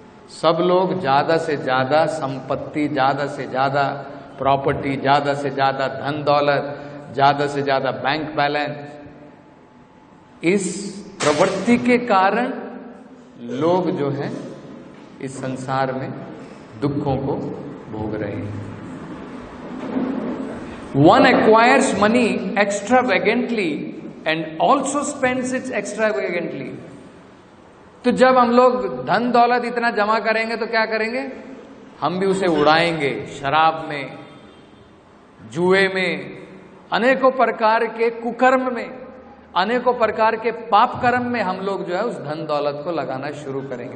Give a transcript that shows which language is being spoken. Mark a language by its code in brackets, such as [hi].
[hi] सब लोग ज्यादा से ज्यादा संपत्ति, ज्यादा से ज्यादा प्रॉपर्टी, ज्यादा से ज्यादा धन दौलत, ज्यादा से ज्यादा बैंक बैलेंस, इस प्रवृत्ति के कारण लोग जो हैं इस संसार में दुखों को भोग रहे हैं। [en] One acquires money extravagantly and also spends it extravagantly. [hi] तो जब हम लोग धन दौलत इतना जमा करेंगे तो क्या करेंगे? हम भी उसे उड़ाएंगे, शराब में, जुए में, अनेकों प्रकार के कुकर्म में, अनेकों प्रकार के पाप कर्म में हम लोग जो है उस धन दौलत को लगाना शुरू करेंगे।